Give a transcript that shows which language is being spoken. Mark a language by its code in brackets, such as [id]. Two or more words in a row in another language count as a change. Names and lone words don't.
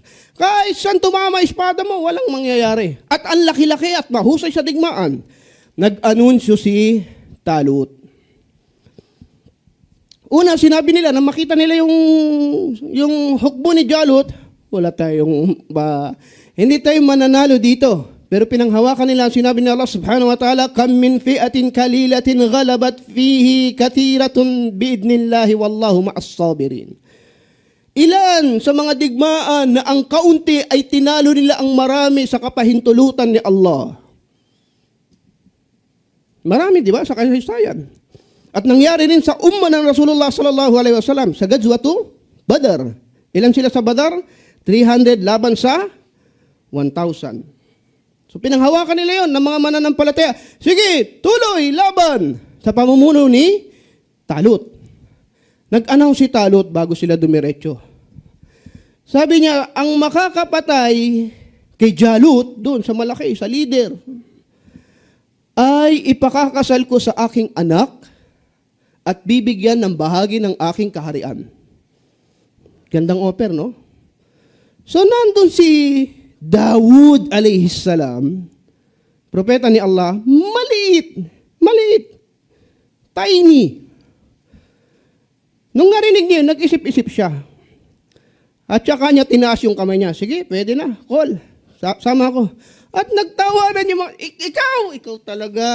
[tl] Kahit saan tumama espada mo, walang mangyayari. At ang laki-laki at mahusay sa digmaan. Nag-anunsyo si Talut. Una, sinabi nila na makita nila yung hukbo ni Jalut, wala tayong hindi tayo mananalo dito. Pero pinanghawakan nila, sinabi ni Allah [ar] سبحانه وتعالى, كم من فئة قليلة غلبت فيه كثيرة بإذن الله والله مع الصابرين. [tl] Ilan sa mga digmaan na ang kaunti ay tinalo nila ang marami sa kapahintulutan ni Allah. Marami, di ba? Sa kasaysayan. At nangyari rin sa umma ng Rasulullah [ar] صلى الله عليه وسلم [tl] sa Gazwatu Badr. Ilan sila sa Badr? 300 laban sa 1,000. So pinanghawakan nila yon ng mga mananampalataya. Sige, tuloy, laban sa pamumuno ni Talut. Nag-announce si Talut bago sila dumiretso. Sabi niya, ang makakapatay kay Jalut, doon sa malaki, sa leader, ay ipakakasal ko sa aking anak at bibigyan ng bahagi ng aking kaharian. Gandang offer, no? So nandun si Dawud [ar] عليه السلام, [tl] propeta ni Allah, maliit, tiny. Nung narinig niya, nag-isip-isip siya. At saka niya tinaas yung kamay niya. Sige, pwede na, call. Sama ako. At nagtawanan niya mga, ikaw talaga.